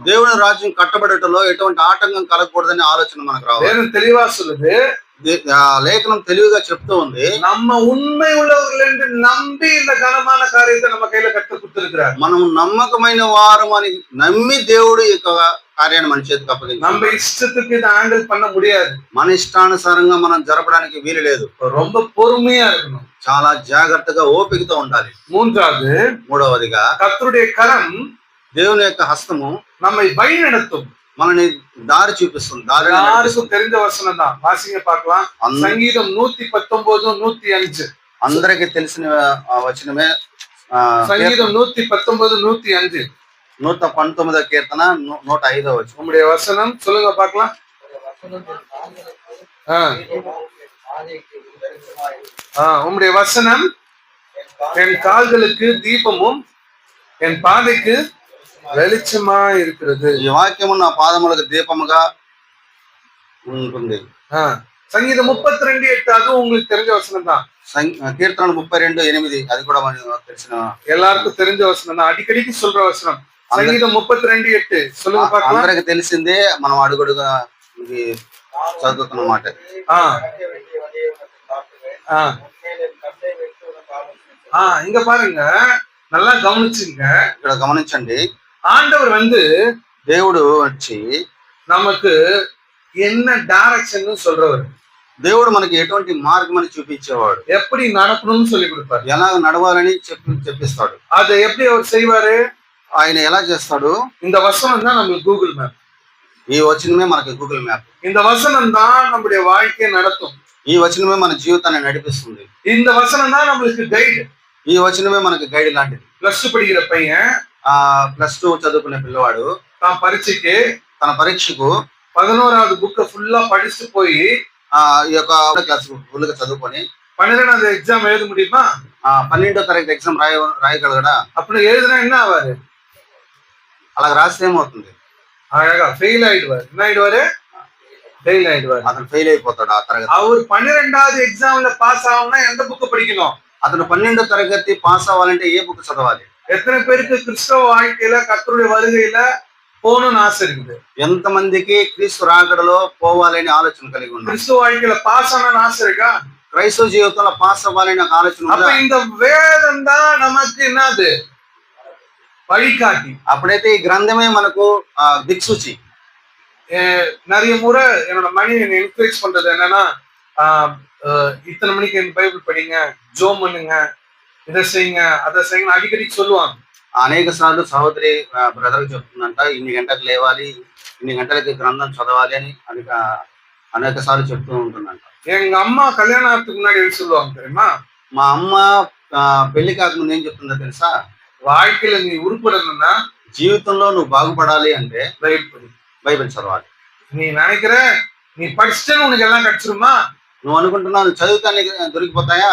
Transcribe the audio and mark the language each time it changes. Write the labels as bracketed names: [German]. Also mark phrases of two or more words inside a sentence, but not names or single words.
[Telugu] దేవుని రాజ్యం కట్టబడటంలో ఎటువంటి ఆటంకం కలగకూడదనే ఆలోచన మనకు రావాలి. [Tamil] வேதம் தெளிவா சொல்லுது, [Telugu] లేఖనం తెలివిగా చెప్తూ ఉంది, [Tamil] நம்ம உண்மை உள்ளவர்கள் என்று நம்பி இந்த கனமான காரியத்தை நம்ம கையில கற்று கொடுத்திருக்கிறார். [Telugu] మనం నమ్మకమైన వారం అని నమ్మి దేవుడు ఈ కార్యాన్ని మన చేతికి అప్పగించాడు. [Tamil] நம்ம ఇష్టத்துக்கு இதை ஹேண்டில் பண்ண முடியாது. [Telugu] మన ఇష్టానుసారంగా మనం జరపడానికి వీలు లేదు. [Tamil] ரொம்ப பொறுமையா இருக்கணும், [Telugu] చాలా జాగ్రత్తగా ఓపికతో ఉండాలి. మూడవదిగా [Tamil] கர்த்தருடைய கரம் [Telugu] దేవుని యొక్క హస్తము [Tamil] நம்மை வழி நடத்தும், [Telugu] మనని దారి చూపిస్తుంది. [Tamil] யாருக்கும் தெரிஞ்ச வசனம் தான், வாசிங்க பார்க்கலாம். சங்கீதம் 119, 105. [Telugu] అందరికి తెలిసిన వచనమే. [Tamil] சங்கீதம் 119, 105. [Telugu] 119వ కీర్తన 105వ వచనం. [Tamil] உங்களுடைய வசனம் சொல்லுங்க பார்க்கலாம். உங்களுடைய வசனம் என் கால்களுக்கு தீபமும் என் பாதைக்கு வெளிச்சமா இருக்கிறது. [Telugu] ఈ వాక్యము నా పాదములకు దీపముగా ఉంటుంది. [Tamil] சங்கீதம் 32:8, அதுவும் உங்களுக்கு தெரிஞ்ச வசனம் தான். [Telugu] కీర్తనలు 32:8, అది కూడా తెలిసిన [Tamil] எல்லாருக்கும் தெரிஞ்ச வசனம் தான், அடிக்கடிக்கு சொல்ற வசனம். சங்கீதம் 32:8 சொல்லுங்க பார்க்கலாம். [Telugu] అందరికి తెలిసిందే, మనం అడుగడుగా ఇది చదువుతున్న మాట. [Tamil] இங்க பாருங்க, நல்லா கவனிச்சுங்க. [Telugu] ఇక్కడ గమనించండి, [Tamil] ஆண்டவர் [Telugu] దేవుడు వచ్చి [Tamil] நமக்கு என்ன டைரக்ஷன் சொல்றவர். [Telugu] దేవుడు మనకి ఎటువంటి మార్గం అని చూపించేవాడు, [Tamil] எப்படி நடக்கணும்னு சொல்லி கொடுப்பாரு, [Telugu] ఎలా నడవాలని చెప్పిస్తాడు. [Tamil] அதை எப்படி அவர் செய்வாரு? [Telugu] ఆయన ఎలా చేస్తాడు? [Tamil] இந்த வசனம் தான் நமக்கு கூகுள் மேப். [Telugu] ఈ వచనమే మనకి గూగుల్ మ్యాప్. [Tamil] இந்த வசனம் தான் நம்முடைய வாழ்க்கையை நடத்தும். [Telugu] ఈ వచనమే మన జీవితాన్ని నడిపిస్తుంది. [Tamil] இந்த வசனம் தான் நம்மளுக்கு கைడ్. [Telugu] ఈ వచనమే మనకి గైడ్ లాంటిది. [Tamil] +2 படிக்கிற பையன், [Telugu] +2 చదువుకునే పిల్లవాడు [Tamil] தான் பரீட்சைக்கு [Telugu] తన పరీక్షకు [Tamil] 11வது புக்க ஃபுல்லா படிச்சுட்டு போய் [Telugu] ఈ యొక్క క్లాస్ ఫుల్గా చదువుకొని [Tamil] 12வது எக்ஸாம் எழுத முடியுமா? [Telugu] 12వ తరగతి ఎగ్జామ్ రాయగలగడా? [Tamil] அப்படி எழுதுனா என்ன ஆவாரு? [Telugu] అలా రాస్తే ఏమవుతుంది? [Tamil] அழகா ஃபெயில் ஆயிடுவாரு. என்ன ஆயிடுவாரு? ஃபெயில் ஆயிடுவாரு. [Telugu] అతను ఫెయిల్ అయిపోతాడు ఆ తరగతి. [Tamil] அவர் 12வது எக்ஸாம்ல பாஸ் ஆகணும்னா எந்த புக் படிக்கணும்? [Telugu] అతను 12వ తరగతి పాస్ అవ్వాలంటే ఏ బుక్ చదవాలి? [Tamil] எத்தனை பேருக்கு கிறிஸ்தவ வாழ்க்கையில கர்த்தருடைய வருகையில போகணும்னு ஆசை இருக்குது? [Telugu] ఎంతమందికి క్రీస్తు రాకడలో పోవాలని ఆలోచన కలిగి ఉన్నారు? [Tamil] கிறிஸ்துவ வாழ்க்கையில பாஸ் ஆகணும்னு ஆசை இருக்கா? [Telugu] క్రైస్తవ జీవితంలో పాస్ అవ్వాలని ఆలోచన [Tamil] அப்ப [Telugu] ఉందా? [Tamil] இந்த வேதம் தான் நமக்கு என்னது? வழிகாட்டி. [Telugu] అప్పుడైతే ఈ గ్రంథమే మనకు దిక్సూచి. [Tamil] நிறைய முறை என்னோட மனைவி என்னை என்கரேஜ் பண்றது என்னன்னா, இத்தனை மணிக்கு என் பைபிள் படிங்க, ஜோம் பண்ணுங்க, இதை செய்யுங்க, அதை செய்யுங்க, அடிக்கடி சொல்லுவாங்க. [Telugu] అనేక సార్లు సహోదరి బ్రదర్ చెప్తుందంట, ఇన్ని గంటలకు లేవాలి, ఇన్ని గంటలకి గ్రంథం చదవాలి అని అనేక సార్లు చెప్తూ ఉంటుందంట. [Tamil] எங்க அம்மா கல்யாணத்துக்கு முன்னாடி சொல்லுவாங்க தெரியுமா? [Telugu] మా అమ్మ పెళ్లి కాకముందు ఏం చెప్తుందో తెలుసా? [Tamil] வாழ்க்கையில நீ உருப்படணும்னா [Telugu] జీవితంలో నువ్వు బాగుపడాలి అంటే [Tamil] பைபிள் படி. [Telugu] బైబిల్ చదవాలి. [Tamil] நீ நினைக்கிற நீ படிச்சுட்டேன்னு உனக்கு எல்லாம் கிடைச்சிருமா? [Telugu] నువ్వు అనుకుంటున్నావు నువ్వు చదివితే నీకు దొరికిపోతాయా?